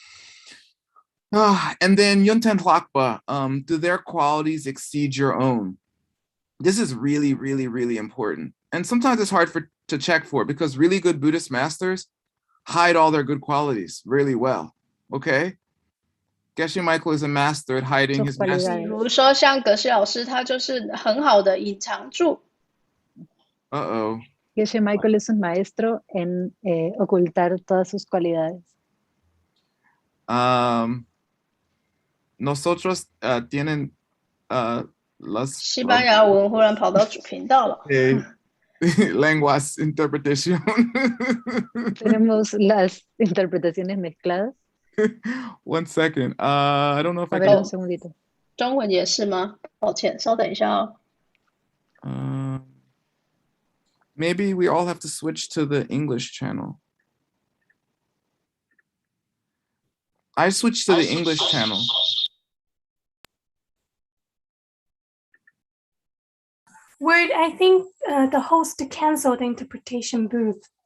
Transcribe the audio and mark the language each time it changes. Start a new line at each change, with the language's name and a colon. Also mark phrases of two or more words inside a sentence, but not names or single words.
English: And then Yunten Hlakpa, do their qualities exceed your own? This is really, really, really important. And sometimes it's hard to check for because really good Buddhist masters hide all their good qualities really well. Okay. Geshe Michael is a master at hiding his master.
Chinese: 比如说像格西老师，他就是很好的隐藏住。
English: Uh-oh.
Spanish: Geshe Michael es un maestro en ocultar todas sus cualidades. Nosotros tienen las
Chinese: 西班牙文忽然跑到主频道了。
Spanish: lenguas interpretación. Tenemos las interpretaciones mezcladas.
English: One second. I don't know if I can...
Spanish: un segundito.
Chinese: 中文也是吗？抱歉，稍等一下哦。
English: Maybe we all have to switch to the English channel. I switched to the English channel. Word, I think the host canceled the interpretation booth.